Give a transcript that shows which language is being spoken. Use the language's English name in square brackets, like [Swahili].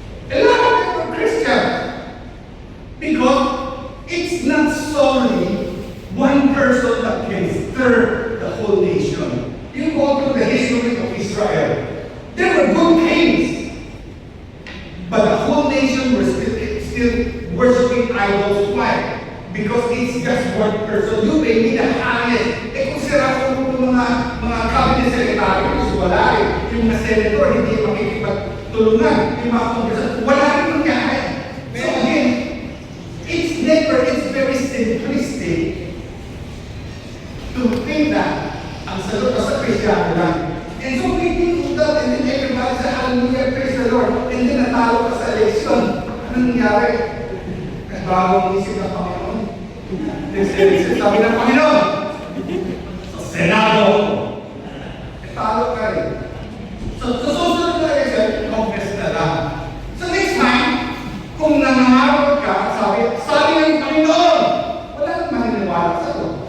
[English] A lot of them are Christians. Because it's not solely one person that can stir the whole nation. You go through the history of Israel. There were good kings. But the whole nation was still worshiping idols. Why? Because it's just one person. You may be the highest. [Filipino] Kung sira ko ng mga cabinet secretary, wala rin. Yung mga senator, hindi makikipagtulungan. Yung mga congressman, wala rin mangyari. [English] So again, it's very simplistic to think that [Filipino] ang sagot sa Kristiyano lang. [English] And so we think of that, and then everybody says, hallelujah, praise the Lord. [Filipino] And then natalo ka sa election. Anong nangyari? Bagong isip ng Panginoon. Sabi ng Panginoon, sa Senado, talo ka rin. So susunod na election, Congress na lang. So next time, kung nangangarap ka, sabi ng Panginoon, wala nang maniniwala sa ito.